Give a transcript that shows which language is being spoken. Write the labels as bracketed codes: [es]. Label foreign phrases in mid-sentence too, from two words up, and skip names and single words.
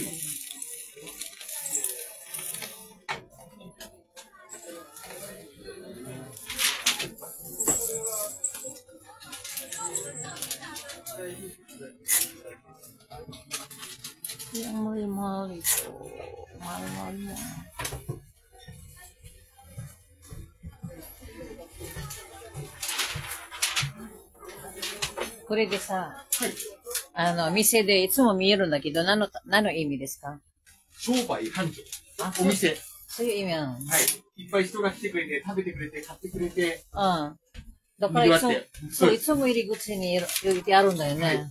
[tl] Yang mahal-mahal ito. Mahal-mahal mo. [ja] Ko れでさ、店でいつも見えるんだけど、何の意味ですか？商売繁盛。あ、お店。そういう意味なの？はい。いっぱい人が来てくれて、食べてくれて、買ってくれて。うん。だからいつも、そう、いつも入り口に置いてあるんだよね。